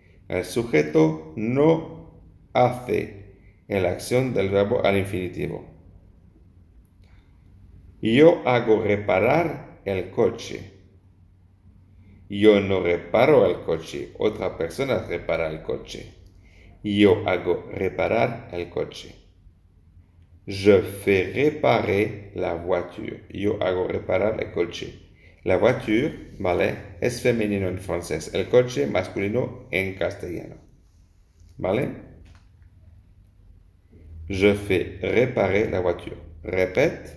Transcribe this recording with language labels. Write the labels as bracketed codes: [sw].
[es] El sujeto no hace la acción del verbo al infinitivo. Yo hago reparar el coche. Yo no reparo el coche. Otra persona repara el coche. Yo hago reparar el coche. [fr] Je fais réparer la voiture. [es] Yo hago reparar el coche. La voiture, ¿vale? Es femenino en francés. El coche masculino en castellano. ¿Vale? [fr] Je fais réparer la voiture. Repite.